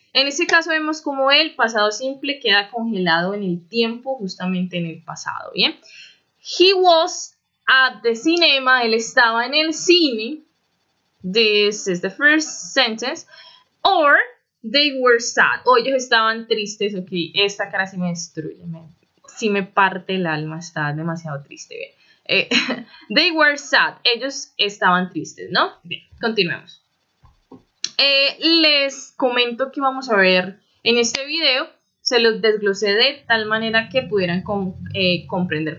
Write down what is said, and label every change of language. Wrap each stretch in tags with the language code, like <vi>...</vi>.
<es>En este caso vemos como el pasado simple queda congelado en el tiempo, justamente en el pasado, ¿bien?</es> <en>He was at the cinema,</en> <es>él estaba en el cine.</es> <en>This is the first sentence. Or they were sad,</en> <es>o ellos estaban tristes. Ok, esta cara sí me destruye, sí me parte el alma, está demasiado triste, ¿bien?</es> <en>They were sad,</en> <es>ellos estaban tristes, ¿no? Bien, continuemos. Les comento que vamos a ver en este video, se los desglosé de tal manera que pudieran comprender.</es>